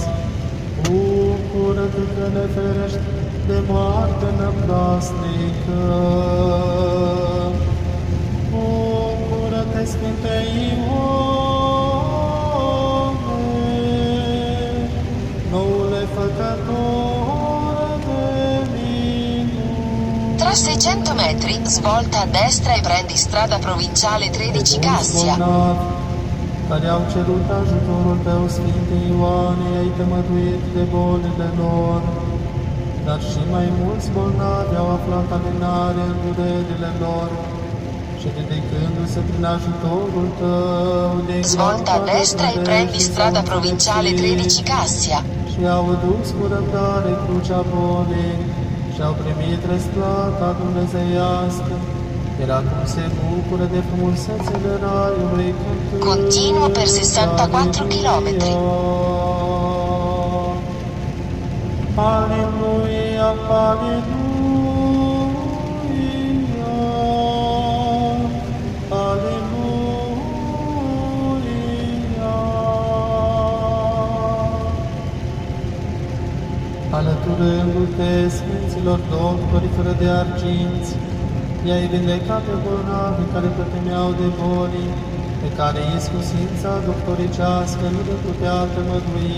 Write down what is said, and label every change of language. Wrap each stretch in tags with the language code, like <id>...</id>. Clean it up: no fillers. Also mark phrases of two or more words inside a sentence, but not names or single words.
<ro>Bucură-te că ne ferești de moarte năprasnică. Bucură-te, Sfinte Ioane, noule făcător de minuni.</ro> <it>Tra 600 metri, svolta a destra e prendi strada provinciale 13 Cassia.</it> <ro>Care au cerut ajutorul tău, Sfinte Ioane, ai tămăduit de bolile lor, dar și mai mulți bolnavi au aflat alinare în durerile lor și ridicându-se prin ajutorul tău din</ro> <it>Svolta a destra e prendi strada provinciale 13 Cassia.</it> <ro>și au dus cu răbdare crucea bolii și au primit răsplata dumnezeiască, iar acum se bucură de frumusețele raiului.</ro> <it>Continuă per 64 chilometri.</it> <ro>Aleluia, aleluia, aleluia. Alăturându-te Sfinților doctori fără de arginți, i-ai vindecat pe bolnavi care pătimeau de boli, pe care iscusința doctoricească nu le putea tămădui.</ro>